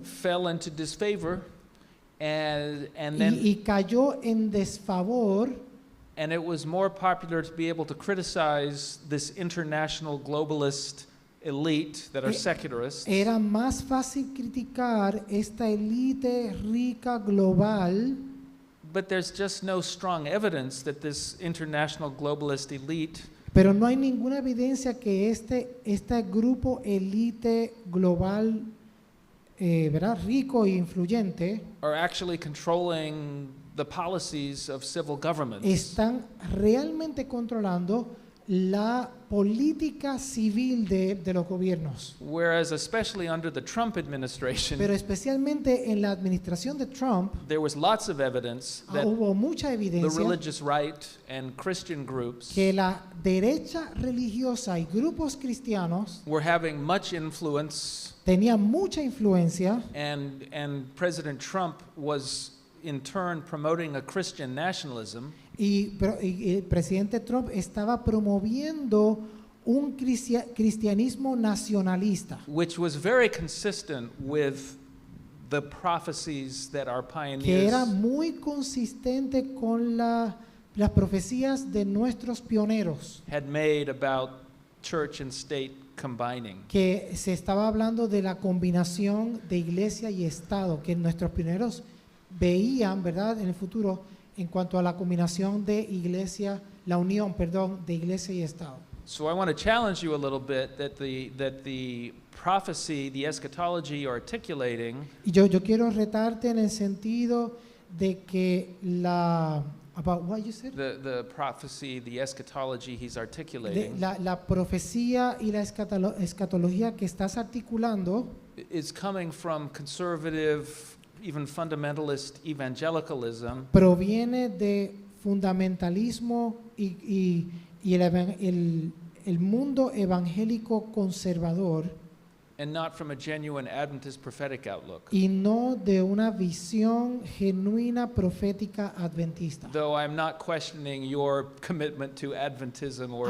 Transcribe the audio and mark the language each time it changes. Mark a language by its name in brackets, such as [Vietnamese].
[English] fell into disfavor, and then [Spanish] y cayó en desfavor. [English] and it was more popular to be able to criticize this international globalist elite that are secularists. [Spanish] Era más fácil criticar esta élite rica global, [English] But there's just no strong evidence that this international globalist elite [Spanish] pero no hay ninguna evidencia que este grupo élite global, ¿verdad? Rico e influyente, [English] are actually controlling the policies of civil governments. [Spanish] están realmente controlando la política civil de los gobiernos. [English] Whereas, especially under the Trump administration, [Spanish] Pero especialmente en la administración de Trump, [English] there was lots of evidence that [Spanish] hubo mucha [English] the [Spanish] evidencia [English] religious right and Christian groups [Spanish] que la derecha religiosa y grupos cristianos [English] were having much influence, [Spanish] tenían mucha influencia, [English] and President Trump was in turn promoting a Christian nationalism [Spanish] y el presidente Trump estaba promoviendo un cristianismo nacionalista, [English] which was very consistent with the prophecies that our [Spanish] que era [English] pioneers [Spanish] muy consistente con las profecías de nuestros pioneros, [English] had made about church and state combining. [Spanish] que se estaba hablando de la combinación de iglesia y Estado, que nuestros pioneros veían, ¿verdad?, en el futuro en cuanto a la combinación de iglesia, la unión, perdón, de iglesia y Estado. [English] So I want to challenge you a little bit that the prophecy, the eschatology you're articulating [Spanish] Y yo quiero retarte en el sentido de que [English] about what you said? the prophecy, the eschatology he's articulating [Spanish] La profecía y la escatología que estás articulando [English] is coming from conservative, even fundamentalist evangelicalism, [Spanish] proviene de fundamentalismo y el mundo evangélico conservador [English] and not from a genuine Adventist prophetic outlook. [Spanish] y no de una visión genuina profética adventista. [English] Though I'm not questioning your commitment to Adventism or